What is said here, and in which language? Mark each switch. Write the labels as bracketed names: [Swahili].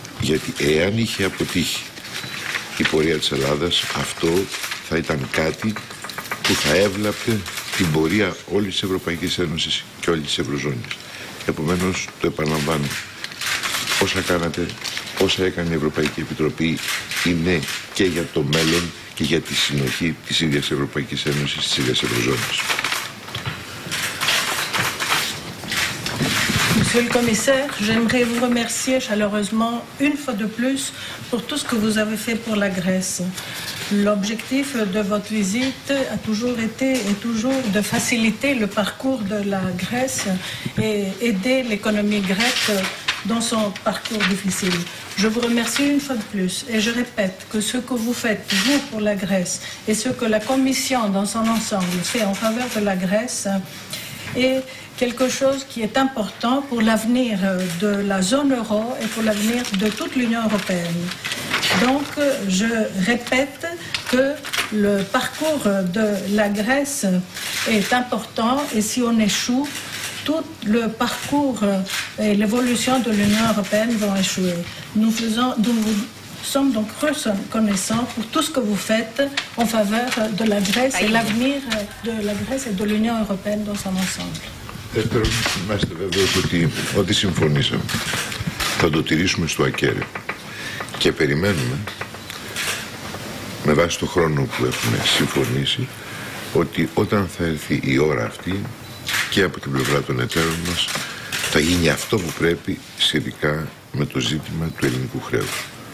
[Greek] Γιατί εάν είχε αποτύχει η πορεία της Ελλάδας, αυτό θα ήταν κάτι που θα έβλαπτε την πορεία όλης της Ευρωπαϊκής Ένωσης και όλης της Ευρωζώνης. Επομένως, το επαναλαμβάνω, όσα κάνατε, όσα έκανε η Ευρωπαϊκή Επιτροπή είναι και για το μέλλον και για τη συνοχή της ίδιας Ευρωπαϊκής Ένωσης, της ίδιας Ευρωζώνης. [French] Monsieur le Commissaire, j'aimerais vous remercier chaleureusement une fois de plus pour tout ce que vous avez fait pour la Grèce. L'objectif de votre visite a toujours été et toujours de faciliter le parcours de la Grèce et aider l'économie grecque dans son parcours difficile. Je vous remercie une fois de plus et je répète que ce que vous faites, vous, pour la Grèce et ce que la Commission dans son ensemble fait en faveur de la Grèce est quelque chose qui est important pour l'avenir de la zone euro et pour l'avenir de toute l'Union européenne. Donc, je répète que le parcours de la Grèce est important et si on échoue, tout le parcours et l'évolution de l'Union européenne vont échouer. Nous sommes donc reconnaissants pour tout ce que vous faites en faveur de la Grèce et l'avenir de la Grèce et de l'Union européenne dans son ensemble. [Greek] Δεύτερον, να είστε βέβαιοι ότι ό,τι συμφωνήσαμε θα το τηρήσουμε στο ακέραιο και περιμένουμε με βάση το χρόνο που έχουμε συμφωνήσει ότι όταν θα έρθει η ώρα αυτή και από την πλευρά των εταίρων μας θα γίνει αυτό που πρέπει σχετικά με το ζήτημα του ελληνικού χρέους.